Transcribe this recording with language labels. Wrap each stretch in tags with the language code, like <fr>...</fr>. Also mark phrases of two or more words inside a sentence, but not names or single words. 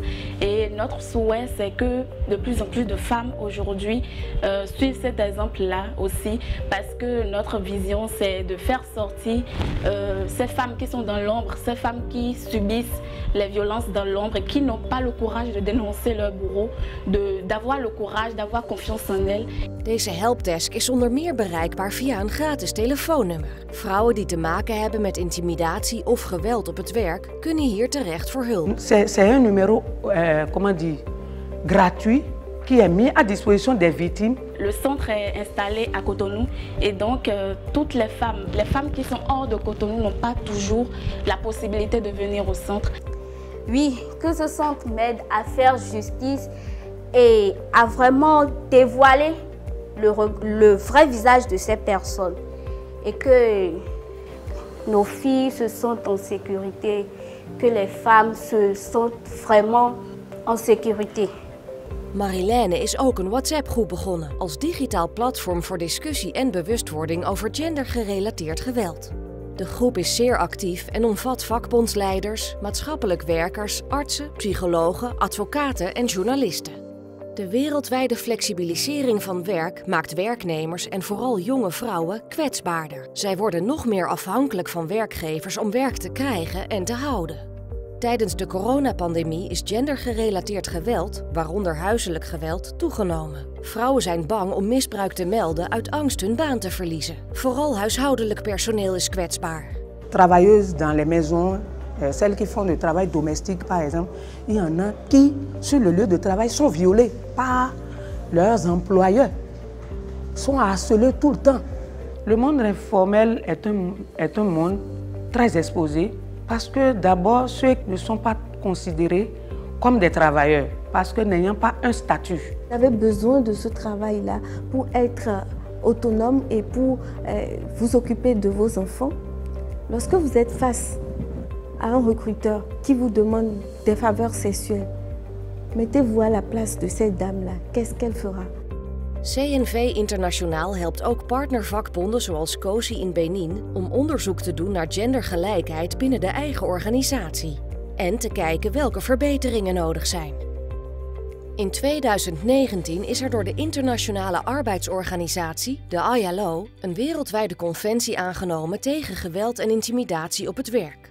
<fr>Et notre souhait, c'est que de plus en plus de femmes aujourd'hui suivent cet exemple-là aussi, parce que notre vision, c'est de faire sortir ces femmes qui sont dans l'ombre, ces femmes qui subissent les violences dans l'ombre et qui n'ont pas le courage de dénoncer leur bourreau, d'avoir le courage, d'avoir confiance en elles.</fr> <nl>Deze helpdesk is onder meer bereikbaar via een gratis telefoonnummer. Vrouwen die te maken hebben met intimidatie of geweld op het het werk kunnen hier terecht voor hulp.</nl> <fr>C'est un numéro, gratuit qui est mis à disposition des victimes. Le centre est installé à Cotonou et donc toutes les femmes qui sont hors de Cotonou n'ont pas toujours la possibilité de venir au centre. Oui, que ce centre m'aide à faire justice et à vraiment dévoiler le vrai visage de ces personnes et que nos filles se sentent en sécurité, que les femmes se sentent vraiment en sécurité.</fr> <nl>Marilène is ook een WhatsApp-groep begonnen als digitaal platform voor discussie en bewustwording over gendergerelateerd geweld. De groep is zeer actief en omvat vakbondsleiders, maatschappelijk werkers, artsen, psychologen, advocaten en journalisten. De wereldwijde flexibilisering van werk maakt werknemers en vooral jonge vrouwen kwetsbaarder. Zij worden nog meer afhankelijk van werkgevers om werk te krijgen en te houden. Tijdens de coronapandemie is gendergerelateerd geweld, waaronder huiselijk geweld, toegenomen. Vrouwen zijn bang om misbruik te melden uit angst hun baan te verliezen. Vooral huishoudelijk personeel is kwetsbaar.</nl> <fr>Travailleuses dans les maisons, celles qui font le travail domestique par exemple, il y en a qui, sur le lieu de travail, sont violées par leurs employeurs, sont harcelées tout le temps. Le monde informel est un monde très exposé. Parce que d'abord, ceux ne sont pas considérés comme des travailleurs, parce que n'ayant pas un statut. Vous avez besoin de ce travail-là pour être autonome et pour vous occuper de vos enfants. Lorsque vous êtes face à un recruteur qui vous demande des faveurs sexuelles, mettez-vous à la place de cette dame-là. Qu'est-ce qu'elle fera?</fr> <nl>CNV Internationaal helpt ook partnervakbonden zoals COSI in Benin om onderzoek te doen naar gendergelijkheid binnen de eigen organisatie en te kijken welke verbeteringen nodig zijn. In 2019 is er door de Internationale Arbeidsorganisatie, de ILO, een wereldwijde conventie aangenomen tegen geweld en intimidatie op het werk.</nl>